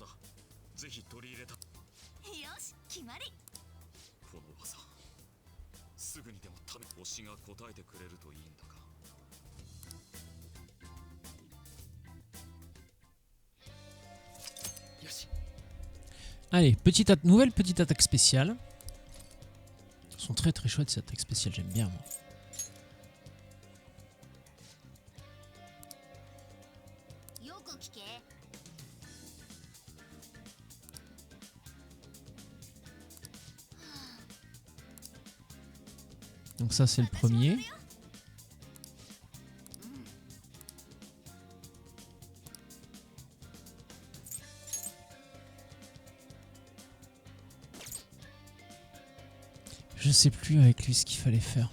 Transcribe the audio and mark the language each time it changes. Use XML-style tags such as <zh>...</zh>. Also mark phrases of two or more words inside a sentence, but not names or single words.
<ja>ぜひ取り入れた。よし、決まり。この技すぐにでも推しが答えてくれるといいんだが。よし</ja> <fr>allez, nouvelle petite attaque spéciale. Elles sont très très chouettes ces attaques spéciales, j'aime bien moi.</fr> <ja>よく聞け。</ja> <fr>Donc ça c'est le premier. Je sais plus avec lui ce qu'il fallait faire.</fr>